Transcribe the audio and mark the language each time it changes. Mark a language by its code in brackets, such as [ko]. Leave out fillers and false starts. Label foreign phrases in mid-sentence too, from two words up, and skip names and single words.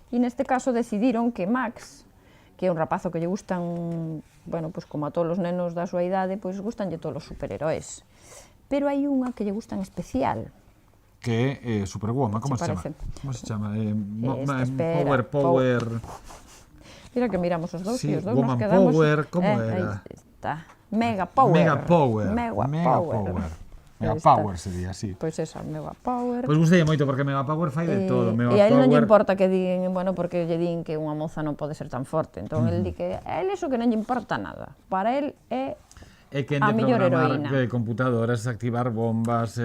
[gl] E neste caso decidiron que Max, que é un rapazo que lle gustan, pues como a todos os nenos da súa idade, pois gustanlle todos os superheróis. Pero hai unha que lle gusta en especial. Que é Superwoman, como se chama? parece? Como se chama? Espera, Power... Mira que miramos os dous Sí, e os dous Woman nos quedamos... Power, como Aí era? está. Mega Power. Mega Power. Mega Power. Mega Aí está. Power sería, sí. Pois esa, Mega Power. Pois gustei moito porque Mega Power fai de todo. Mega E a él non lle Power... importa que din, porque lle din que unha moza non pode ser tan forte. Entón, el di que a él eso que non lle importa nada. Para él é É que a de mellor programar heroína. computadoras, activar bombas...